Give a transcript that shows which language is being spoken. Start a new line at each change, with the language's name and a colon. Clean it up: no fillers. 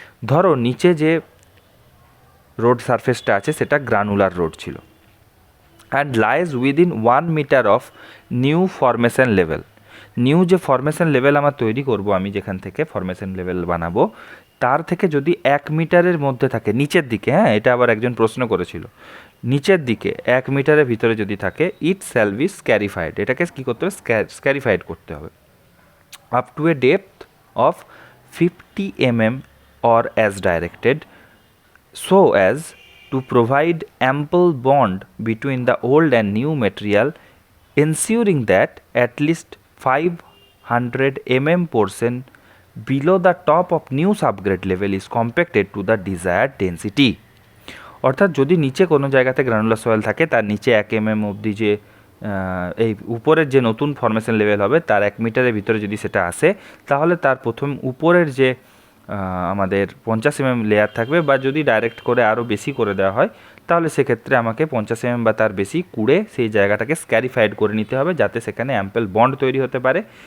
Bangla: ধরো নিচে যে রোড সারফেসটা আছে সেটা গ্রানুলার রোড ছিল,
English: And lies within 1 metre of new formation level.
Bangla: New যে ফরমেশন লেভেল আমার তৈরি করব, আমি যেখান থেকে ফরমেশন লেভেল বানাবো তার থেকে যদি 1 মিটারের মধ্যে থাকে, নিচের দিকে, হ্যাঁ এটা আবার একজন প্রশ্ন করেছিল, নিচের দিকে 1 মিটারের ভিতরে যদি থাকে,
English: It shall be scarified.
Bangla: এটাকে কী করতে হবে? স্ক্যারিফাইড করতে হবে।
English: Up to a depth of 50 mm or as directed, so as to provide ample bond between the old and new material, ensuring that at least 500 mm portion below the top of new subgrade level is compacted to the desired density.
Bangla: অর্থাৎ যদি নিচে কোনো জায়গাতে granular soil থাকে, তার নিচে 1 mm অবধি যে এই উপরের যে নতুন ফরমেশন লেভেল হবে তার 1 মিটারের ভিতরে যদি সেটা আসে, তাহলে তার প্রথম উপরের যে আমাদের 50 mm লেয়ার থাকবে, বা যদি ডাইরেক্ট করে আরও বেশি করে দেওয়া হয় তাহলে সেক্ষেত্রে আমাকে 50 mm বা তার বেশি কুড়ে সেই জায়গাটাকে স্ক্যারিফাইড করে নিতে হবে, যাতে সেখানে অ্যাম্পেল বন্ড তৈরি হতে পারে।